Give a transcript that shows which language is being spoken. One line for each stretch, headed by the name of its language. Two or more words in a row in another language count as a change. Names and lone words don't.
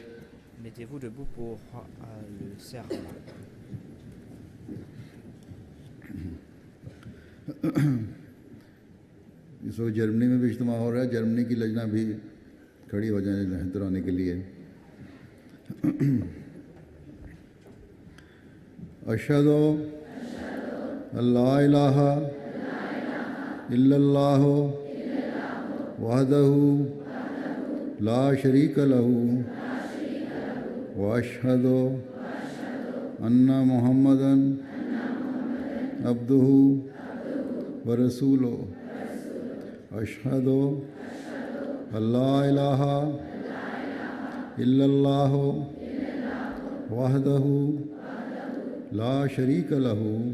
French: Mettez-vous debout pour le serment.
Hindi: इस वक्त जर्मनी में भी इज्तिमा हो रहा है। जर्मनी की लजना भी खड़ी हो जाए लहतर आने के लिए।
Arabic: أشهد أن لا إله إلا الله وحده لا شريك له وأشهد أن محمدا عبده ورسوله أشهد أن لا إله إلا الله وحده لا شريك له